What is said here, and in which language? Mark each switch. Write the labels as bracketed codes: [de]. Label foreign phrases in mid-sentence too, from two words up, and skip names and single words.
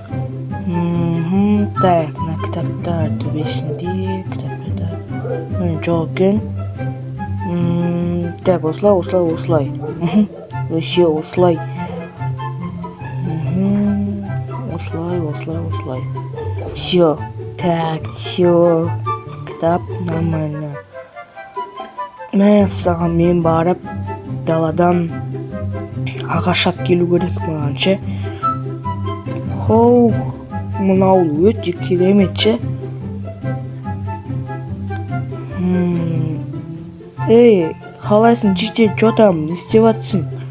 [kk] Так, мына кітаптар төбесінде кітаптарда жоқ екен. Так, осылай. Все, осылай. Осылай. [ru] Все. Так, все. [kk] Кітап нормально. Саған мен барып даладан ағаш алып келу керек маған ше. Хоу, мынау өте керемет ше. Ей, қалайсың житер, жотам, не істеп жатсың?